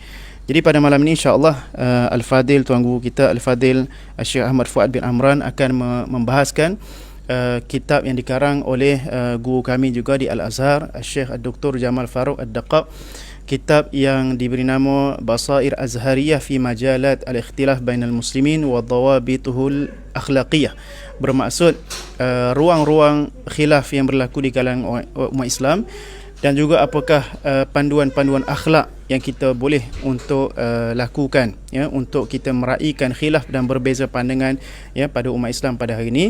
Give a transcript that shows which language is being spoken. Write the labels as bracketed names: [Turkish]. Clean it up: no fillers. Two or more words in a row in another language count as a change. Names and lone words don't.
[Malay] Jadi pada malam ini insya-Allah Al-Fadil Tuan Guru kita Al-Fadil Syekh Ahmad Fuad bin Amran akan membahaskan kitab yang dikarang oleh guru kami juga di Al-Azhar, Syekh Dr. Jamal Farouk Ad-Daqaq. Kitab yang diberi nama Basair Azhariyah fi Majalat Al-Ikhtilaf Bainal Muslimin wa Dawabituhul Akhlaqiyah. Bermaksud ruang-ruang khilaf yang berlaku di kalangan umat Islam, dan juga apakah panduan-panduan akhlak yang kita boleh untuk lakukan, ya, untuk kita meraihkan khilaf dan berbeza pandangan, ya, pada umat Islam pada hari ini.